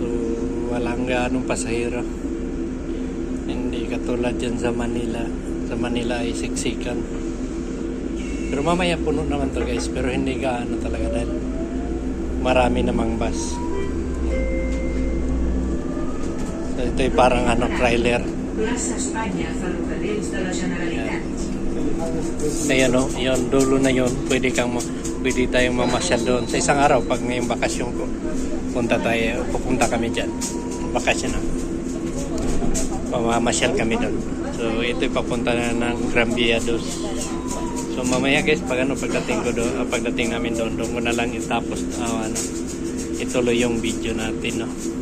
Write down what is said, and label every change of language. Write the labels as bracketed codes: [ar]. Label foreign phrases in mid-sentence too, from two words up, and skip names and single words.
[tl] So walang ganong pasahero, hindi katulad dyan sa Manila. Sa Manila ay siksikan, pero mamaya puno naman to guys, pero hindi gaano talaga dahil marami namang bus. So ito ay parang ano, trailer. Plaza España, Ferrocarriles de la Generalitat. Ayan o, yun, dulo na yun. Pwede tayong mamasyal doon. Sa isang araw, pag ngayong bakasyon ko, pupunta kami dyan. Bakasyon na. Pamamasyal kami doon. So, ito'y papunta na ng Cambiados. So, mamaya guys, pagdating namin doon ko na lang itapos, ituloy yung video natin, no.